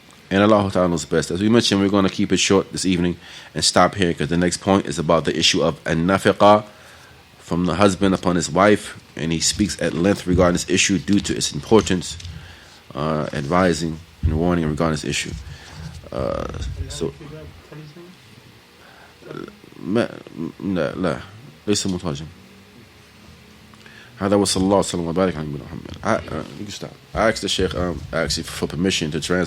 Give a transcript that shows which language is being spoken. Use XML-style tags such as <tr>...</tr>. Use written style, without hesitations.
<en>And Allah Ta'ala knows best. As we mentioned, we're going to keep it short this evening and stop here, because the next point is about the issue of an-nafiqah from the husband upon his wife, and he speaks at length regarding this issue due to its importance, advising and warning regarding this issue.</en> <ar>So لا ليس مترجم. هذا وصلى الله وسلم وبارك على نبينا محمد.</ar> <en>You can stop. I asked the Shaykh actually for permission to translate.</en>